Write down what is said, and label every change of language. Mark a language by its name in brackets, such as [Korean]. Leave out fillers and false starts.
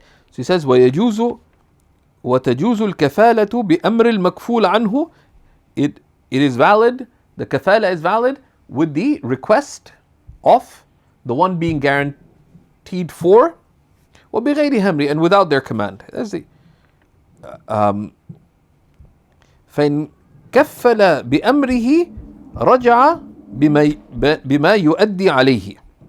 [English] So he says, [Arabic] وَتَجُوزُ الْكَفَالَةُ بِأَمْرِ الْمَكْفُولَ عَنْهُ. [English] It is valid, the kafala is valid with the request of the one being guaranteed for, [Arabic] وَبِغَيْرِ هَمْرِ, [English] and without their command. That's the [Arabic] فَإِنْ كَفَّلَ بِأَمْرِهِ رَجَعَ بِمَا يُؤَدِّي عَلَيْهِ.